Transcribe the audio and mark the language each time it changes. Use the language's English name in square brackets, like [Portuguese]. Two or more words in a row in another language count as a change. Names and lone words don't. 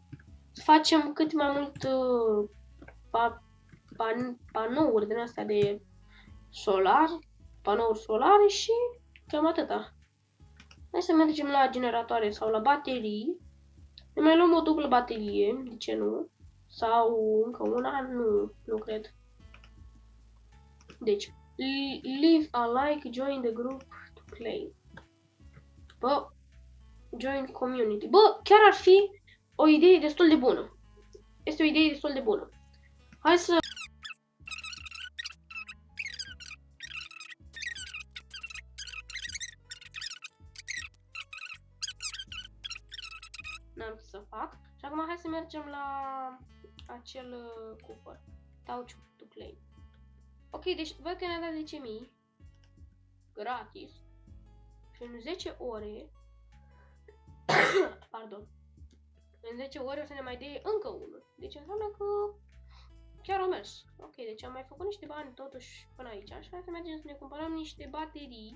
[Romanian] Să facem cât mai mult panouri din astea de panouri solare și cam atâta. Hai să mergem la generatoare sau la baterii. Ne mai luăm o dublă baterie, de ce nu? Sau încă una? Nu cred. Deci, [English] leave a like, join the group to play. Bă, Join community. [Romanian] Bă, chiar ar fi o idee destul de bună. Este o idee destul de bună. Hai să... N-am ce să fac. Și acum hai să mergem la acel cufăr. [English] Touch to claim. [Romanian] Ok, deci văd că ne-a dat 10.000 gratis. Și în 10 ore... Pardon. În 10 ore o să ne mai dea încă unul. Deci înseamnă că chiar o mers. Ok, deci am mai făcut niște bani totuși până aici. Și hai să mergem să ne cumpărăm niște baterii.